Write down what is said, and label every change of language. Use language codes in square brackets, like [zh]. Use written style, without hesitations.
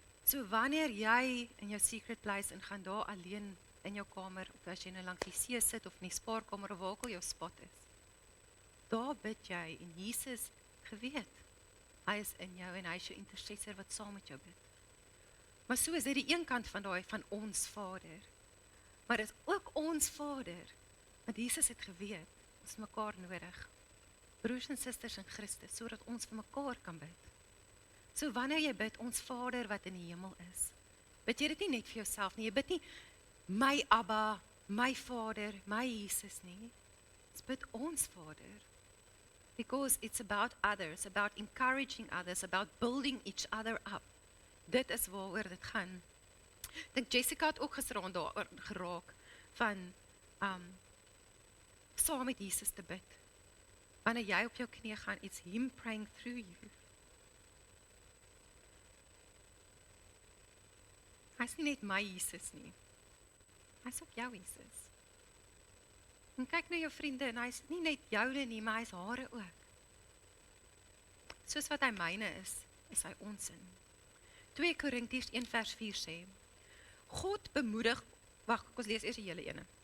[af] So wanneer jy in jou secret place en gaan daar alleen in jou kamer, of as jy nou langs die see sit, of in die spaarkamer, of waar ook al jou spot is, daar bid jy, en Jesus geweet, hy is in jou, en hy is jou intercessor wat saam met jou bid. Maar so is dit die een kant van daai van ons Vader, maar dit is ook ons Vader, want Jesus het geweet, ons mekaar nodig. broers en susters in Christus, sodat ons vir mekaar kan bid. So wanneer jy bid, ons Vader wat in die hemel is, bid jy dit nie net vir jouself nie, jy bid nie my Abba, my Vader, my Jesus nie, jy bid ons Vader, [en] because it's about others, about encouraging others, about building each other up. [af] Dit is waaroor dit gaan. Ek dink Jessica het ook gisteraan daar geraak van saam met Jesus te bid. Wanneer jy op jou knie gaan, [en] it's him praying through you. [af] Hy is nie net my Jesus nie. Hy is ook jou Jesus. En kyk na jou vriende, en hy is nie net joune nie, maar hy is hare ook. Soos wat hy myne is hy ons in. 2 Korintiërs 1 vers 4 sê, God bemoedig, wag, ek ons lees eers die hele ene.